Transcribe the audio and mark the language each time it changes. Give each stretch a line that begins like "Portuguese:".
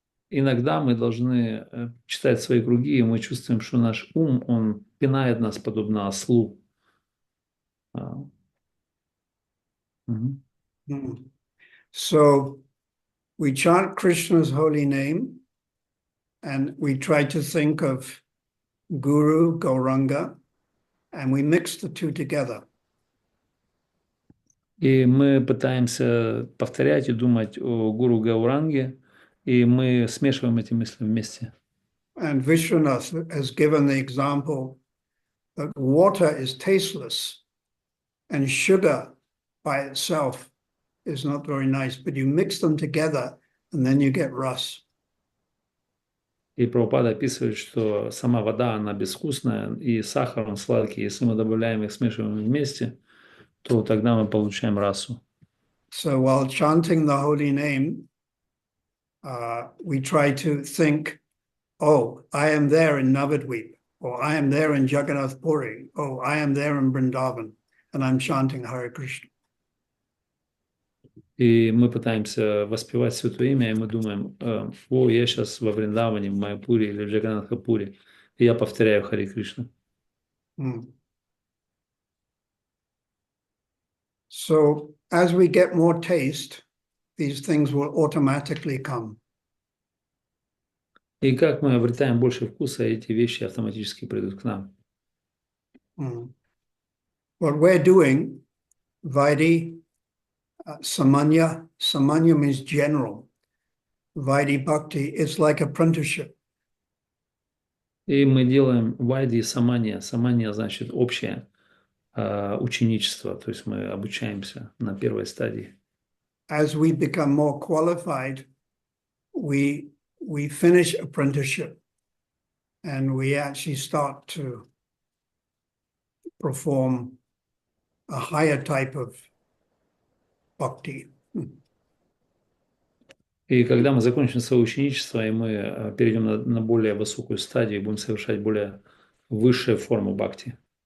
Russian: Иногда мы должны читать свои круги, и мы чувствуем, что наш ум, он пинает нас подобно ослу.
English: So we chant Krishna's holy name and we try to think of Guru, Gauranga, and we mix the two together.
Russian: И мы пытаемся повторять и думать о Гуру Гауранге, и мы смешиваем эти мысли вместе.
English: And Vishwanath has given the example that water is tasteless and sugar by itself is not very nice, but you mix them together and then you get ras.
Russian: И Прабхупада описывает, что сама вода, она безвкусная, и сахар, он сладкий. Если мы добавляем их, смешиваем вместе, то тогда мы получаем расу.
English: So while chanting the holy name, we try to think, oh, I am there in Navadvip, or I am there in Jagannath Puri, oh, I am there in Vrindavan, and I'm chanting Hare Krishna.
Russian: И мы пытаемся воспевать Святое Имя, и мы думаем, о, я сейчас во Вриндаване, в Майяпуре или в Джаганнатхапуре, и я повторяю Харе Кришна.
English: So as we get more taste, these things will automatically come.
Russian: И как мы обретаем больше вкуса, эти вещи автоматически придут к нам.
English: What we're doing, Vaidhi, Samanya means general. Vaidhi Bhakti is like apprenticeship.
Russian: И мы делаем вайди и самания. Самания значит общее ученичество, то есть мы обучаемся на первой стадии.
English: As we become more qualified, we finish apprenticeship and we actually start to perform a higher type of bhakti.
Russian: И когда мы закончим свое ученичество, и мы перейдем на более высокую стадию, будем совершать более высшую форму бхакти.